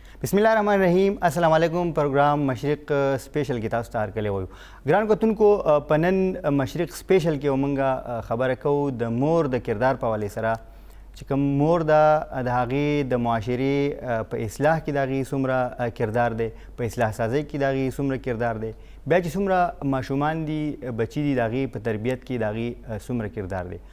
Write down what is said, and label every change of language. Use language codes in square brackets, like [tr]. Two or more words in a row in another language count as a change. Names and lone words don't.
[ar] بسم الله الرحمن الرحيم السلام عليكم [ps] پروګرام مشرق سپیشل کې तاسو ته هرکلی وایو ګران کتونکو پنن مشرق سپیشل کې ومنګه خبره کوو د مور د کردار په حواله سره چې کوم مور د هغې د معاشرې په اصلاح کې د هغې څومره کردار دی، په اصلاح سازۍ کې د هغې څومره کردار دی، بیا چې څومره ماشومان دي بچي دي د هغې په تربیت کې د هغې څومره کردار دی.